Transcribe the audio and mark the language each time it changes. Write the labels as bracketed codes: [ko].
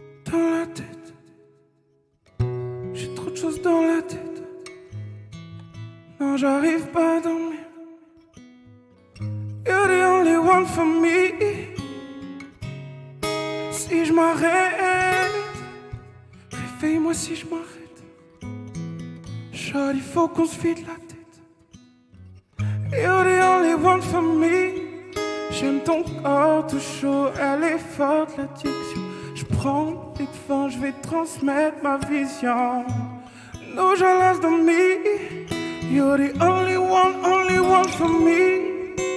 [fr] Dans la tête, j'ai trop de choses pense dans la tête. Non, j'arrive pas à dormir. [en] You're the only one for me. [fr] Si je m'arrête, réveille-moi si je m'arrête. Shawty, il faut qu'on se vide la tête. [en] You're the only one for me. [fr] J'aime ton corps tout chaud, elle est forte l'addiction. Je prends les devants, je vais transmettre ma vision. [en] No jealous de me. You're the only one for me.